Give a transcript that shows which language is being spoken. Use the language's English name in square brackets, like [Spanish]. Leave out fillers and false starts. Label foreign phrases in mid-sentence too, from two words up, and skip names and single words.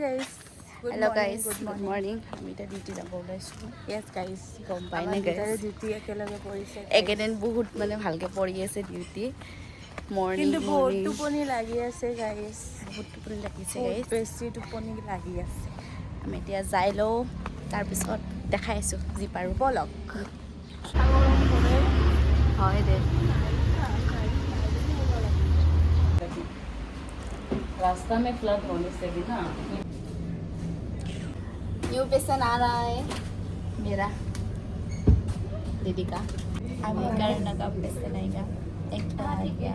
[English] Guys, Hello guys, good morning. [Assamese] আমি এটা ডিউটি যাব ওলাইছো। [English] Yes guys, [Assamese] গম পাই নে আমাৰ গাইস? ডিউটি একেলগে পৰিছে। একেদিন বহুত মানে ভালকে পৰি আছে ডিউটি। মৰ্নিং কিন্তু বহুত টোপনি লাগি আছে গাইস। বহুত টোপনি লাগিছে বহুত গাইস। বেছি টোপনি লাগি আছে। আমি এতিয়া যাই লওঁ তাৰপিছত দেখাই আছোঁ যি পাৰোঁ। বলক। হয় দে। [Hindi] रास्ता में फ्लड होने से भी ना न्यू पेशेंट आ रहा है मेरा दीदी का। अभी करना का पेशेंट आएगा। एक तो आ गया।